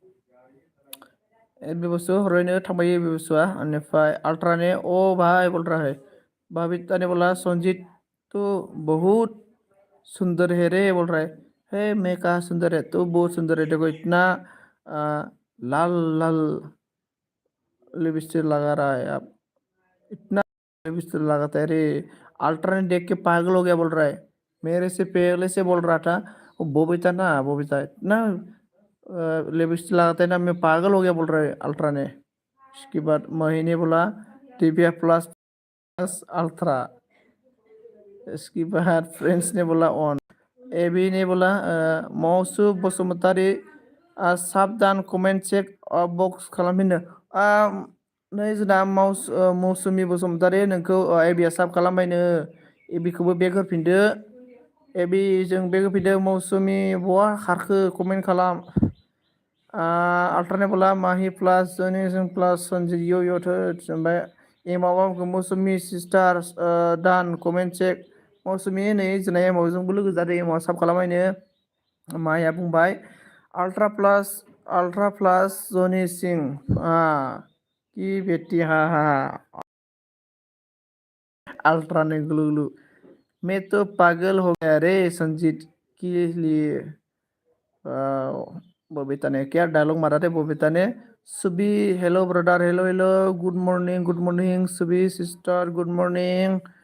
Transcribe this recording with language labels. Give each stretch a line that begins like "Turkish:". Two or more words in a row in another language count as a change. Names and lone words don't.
Bodo: एबी बसु हरबायनो थांबाय एबी बसुआ बेनिफ्राय
Hindi: अल्ट्रा ने ओ भाई बोल रहा है बबीता ने बोला संजीत तो बहुत सुंदर है रे बोल रहा है मैं कहा सुंदर है तो बहुत सुंदर है देखो इतना लाल लाल लिपस्टिक लगा रहा है आप इतना लिपस्टिक लगाता है रे अल्ट्रा ने देख के पागल हो गया बोल रहा है मेरे से पहले से बोल रहा था वो बबीता ना बबीता इतना लिपस्टिक लगाता है ना मैं पागल हो गया बोल रहा है अल्ट्रा ने इसके बाद महीने बोला दिव्या प्लस अल्ट्रा इसके बाद फ्रेंड्स ने बोला ऑन एबी ने बोला मौसु बसुमतारी
Bodo: साबधान कमेन्ट चेक बक्स खालामफिननो नै जोंना मौसुमि बसुमतारी नोंखौ एबिया साब खालामबायनो एबिखौबो बेग होफिनदो एबिजों बेग होफिनदो मौसुमि बहा खारखो कमेन्ट खालाम अल्ट्राने बोला माहि प्लास जों प्लास सन्जि यो ओमफ्राय एमाव मौसुमि सिस्टार दान कमेन्ट चेक मौसुमि नै जोंना एमावजोंबो लोगो जादों एमाव साब खालामबायनो माया बुंबाय अल्ट्रा प्लस जनि सिंह
Hindi: की बेटी हाँ हाँ अल्ट्रा ने गुलू गुलू मैं तो पागल हो गया रे संजीत के लिए बबीता ने क्या डायलॉग मारा थे बबीता ने सुबी
English: hello brother hello good morning
Hindi: सुबी
English: sister good morning